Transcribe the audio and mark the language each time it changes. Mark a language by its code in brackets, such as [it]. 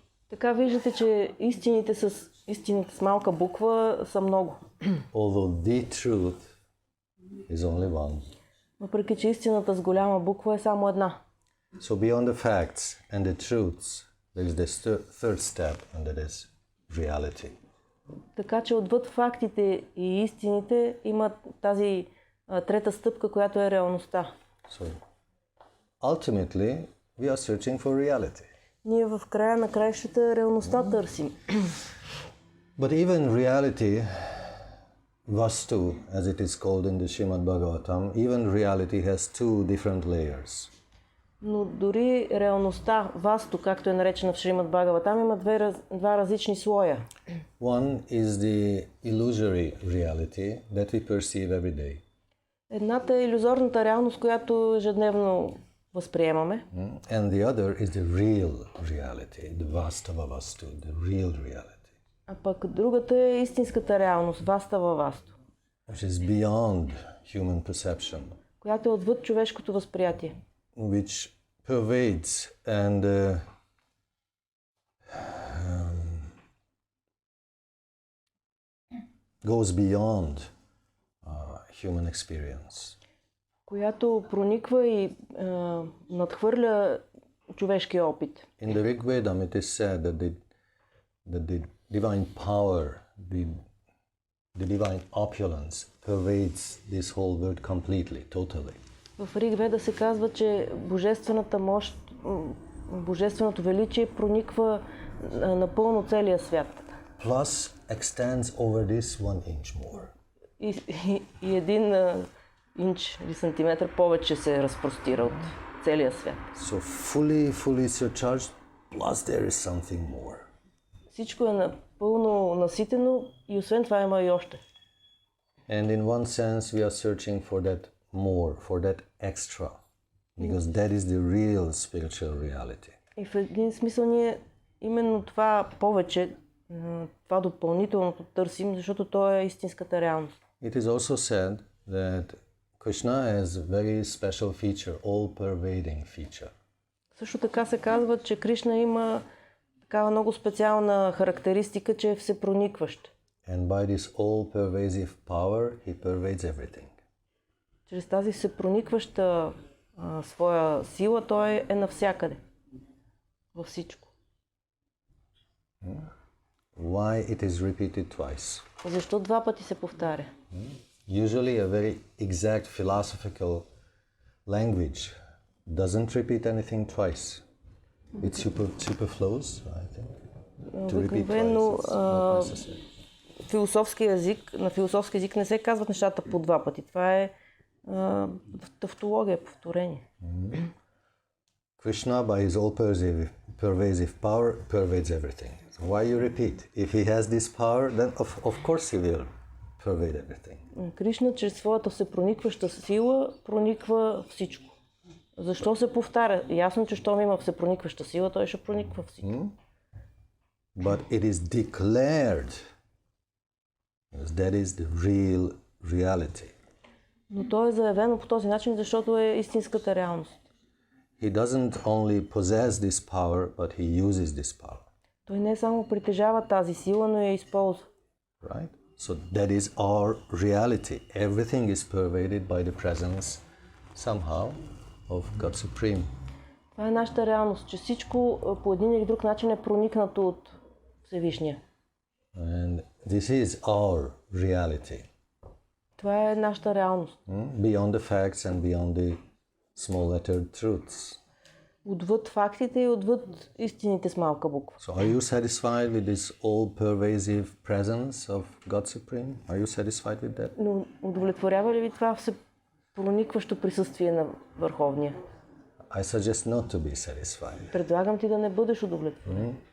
[bg] Така виждате, че истините с малка буква са много. [en] Although the truth is only one. [bg] Въпреки че истината с голяма буква е само една. [en] So beyond the facts and the truths, there is the third step, and that is reality. [bg] Така че отвъд фактите и истините има тази трета стъпка, която е реалността. [en] So ultimately, we are searching for reality. [bg] Ние в края на краищата реалността търсим. [en] But even reality, Vastu, as it is called in the Srimad Bhagavatam, even reality has two different layers. [bg] Но дори реалността, Васту, както е наречена в Шримад Бхагаватам, има два различни слоя. [en] One is the illusory reality that we perceive every day. [bg] Едната е илюзорната реалност, която ежедневно възприемаме. [en] And the other is the real reality, the Vastava Vastu, the real reality. [bg] А пък другата е истинската реалност, Вастава Васту. [en] Which is beyond human perception. [bg] Която е отвъд човешкото възприятие. [en] Which pervades and goes beyond human experience. [bg] Която прониква и надхвърля човешкия опит. [en] In the Rig Vedam it is said that the divine power, the divine opulence pervades this whole world completely, totally. [bg] В Риг Веда се казва, че божествената мощ, божественото величие прониква напълно целия свят. [en] Plus extends over this 1 inch more. [bg] И един инч или сантиметър повече се разпростира от целия свят. [en] So fully surcharged, plus there is something more. [bg] Всичко е напълно наситено и освен това има и още. [en] And in one sense we are searching for that more, for that extra, because that is the real spiritual reality. [bg] И в един смисъл ние именно това повече, това допълнителното търсим, защото то е истинската реалност. [en] It is also said that Krishna has a very special feature, all-pervading feature. [bg] Също така се казва, че Кришна има такава много специална характеристика, че е всепроникващ. [en] And by this all-pervasive power, he pervades everything. [bg] Чрез тази всепроникваща своя сила, той е навсякъде. Във всичко. [en] Why it is repeated twice? [bg] Защо два пъти се повтаря? [en] Usually a very exact philosophical language doesn't repeat anything twice. It superflows, I think. To repeat twice, it's not necessary. [bg] Философски език, на философски език не се казват нещата по два пъти. Това е тавтология, повторение. [en] Krishna, by his all-pervasive power, pervades everything. So why you repeat? If he has this power, then of course he will pervade everything. [bg] Кришна чрез своята всепроникваща сила прониква всичко. Защо се повтаря? Ясно, че щом има всепроникваща сила, той ще прониква всичко. [en] But it is declared, because that is the real reality. [bg] Но то е заявено по този начин, защото е истинската реалност. [en] He doesn't only possess this power, but he uses this power. [bg] Той не само притежава тази сила, но я използва. [en] Right? So that is our reality. Everything is pervaded by the presence somehow of God Supreme. [bg] Това е нашата реалност, че всичко по един или друг начин е проникнато от Всевишния. [en] And this is our reality. [bg] Това е нашата реалност. [en] Beyond the facts and beyond the small lettered truths. [bg] Отвъд фактите и отвъд истините с малка буква. [en] So are you satisfied with this all-pervasive presence of God Supreme? Are you satisfied with that? [bg] Но удовлетворява ли ви това всепроникващо присъствие на Върховния? [en] I suggest not to be satisfied. [bg] Предлагам ти да не бъдеш удовлетворен.